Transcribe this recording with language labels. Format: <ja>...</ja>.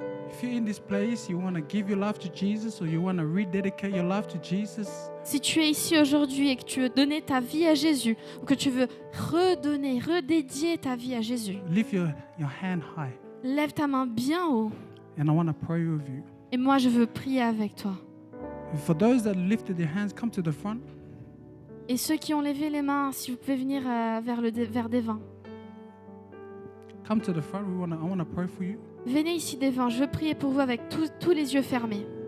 <en>If you're in this place, you want to give your life to Jesus or you want to rededicate your life to Jesus,</en> <fr>Si tu es ici aujourd'hui et que tu veux donner ta vie à Jésus, ou que tu veux redédier ta vie à Jésus,</fr> <en>lift your hand high.</en> <fr>lève ta main bien haut.</fr> <en>And I want to pray with you.</en> <fr>Et moi, je veux prier avec toi.</fr> <en>And for those that lifted their hands, come to the front.</en> <fr>Et ceux qui ont levé les mains, si vous pouvez venir vers devant.</fr> <en>Come to the front. I want to pray for you.</en> <fr>Venez ici devant. Je veux prier pour vous avec tous les yeux fermés.</fr>